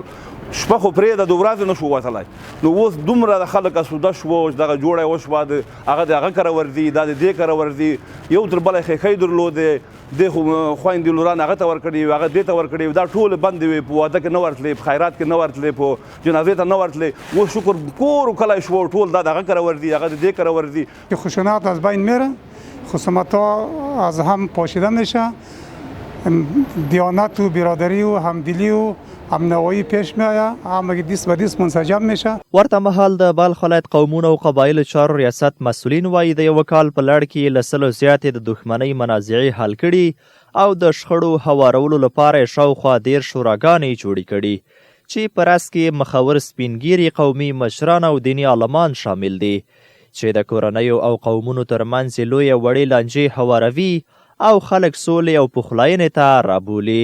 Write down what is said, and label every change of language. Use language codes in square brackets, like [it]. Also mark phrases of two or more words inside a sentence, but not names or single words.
[ps] شپه خو پرېږده د ورځې نه شو وتلی، نو اوس دومره د خلک اسوده شوه چې دغه جوړه یې وشوه، هغه د هغه کره ورځي، دا د دې کره ورځي، یو تر بله ښیښی درلودې، دې خو خویندې لوران هغه ته ورکړي وي، هغه دې ته ورکړي وي، دا ټولې بندې وي، په واده کې نه ورتلې، په خیرات کې نه ورتلې، په جنازې ته نه ورتلې. اوس شکر کور و کلی شو ټول دا د هغه کره ورځي، هغه د دې کره ورځي. [fa] خشونت از بین میره، خصومت‌ها از هم پاشیده میشه، دیانت و برادری و همدلی و همنوایی پیش میآید، همگی دست به دست منسجم میشه. [ps] ورته مهال د بلخ ولایت قومونو او قبایلو چارو ریاست مسؤلین وایي د یوه کال په لړ کې له 100 زیاتې د دښمنۍ منازعې حل کړي او د شخړو هوارولو لپاره یې شاوخوا 10 شوراګانې جوړې کړي چې په راس کې مخور سپینګیري قومي مشران او دیني عالمان شامل دي چې د کورنیو او قومونو ترمنځ یې لویې وړې لانجې هواروي او خلک سولې او پخلاینې ته رابولي.